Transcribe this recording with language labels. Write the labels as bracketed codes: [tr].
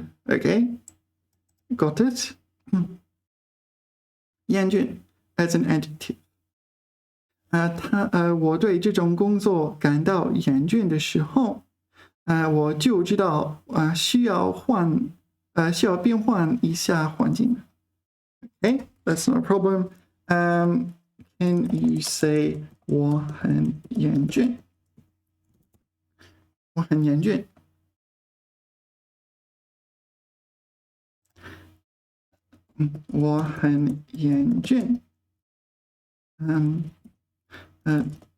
[en] Okay, got it. 厌倦 as an adjective. [zh] 我对这种工作感到厌倦的时候，我就知道需要变换一下环境. [en] Okay, that's not a problem. Can you say [zh] 我很厌倦? 我很厌倦. "我很厌倦."